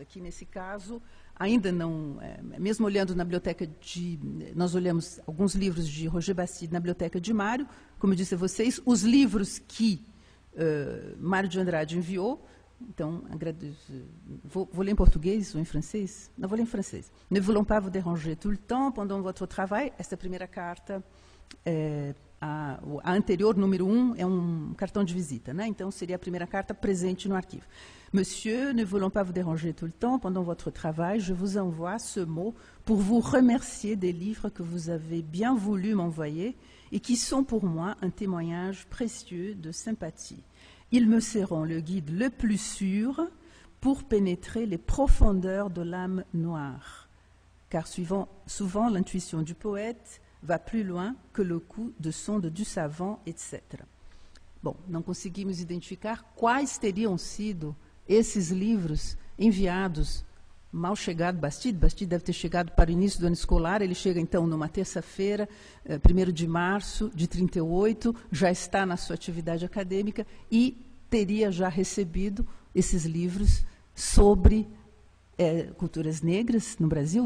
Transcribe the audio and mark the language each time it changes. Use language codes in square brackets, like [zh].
[pt] Aqui, nesse caso, ainda não, mesmo olhando na biblioteca nós olhamos alguns livros de Roger Bastide na biblioteca de Mário, como eu disse a vocês, os livros que Mário de Andrade enviou. Então, vou ler em português ou em francês? Não, vou ler em francês. [fr] Ne voulons pas vous déranger tout le temps pendant votre travail. [pt] Esta é a primeira carta a anterior, número 1, é um cartão de visita, né? Então, seria a primeira carta presente no arquivo. [fr] Monsieur, ne voulant pas vous déranger tout le temps, pendant votre travail, je vous envoie ce mot pour vous remercier des livres que vous avez bien voulu m'envoyer et qui sont pour moi un témoignage précieux de sympathie. Ils me seront le guide le plus sûr pour pénétrer les profondeurs de l'âme noire. Car souvent l'intuition du poète va plus loin que le coup de sonde du savant, etc. [pt] Bom, não conseguimos identificar quais teriam sido esses livros enviados mal chegado Bastide. Bastide deve ter chegado para o início do ano escolar. Ele chega, então, numa terça-feira, 1º de março de 1938, já está na sua atividade acadêmica e teria já recebido esses livros sobre culturas negras no Brasil.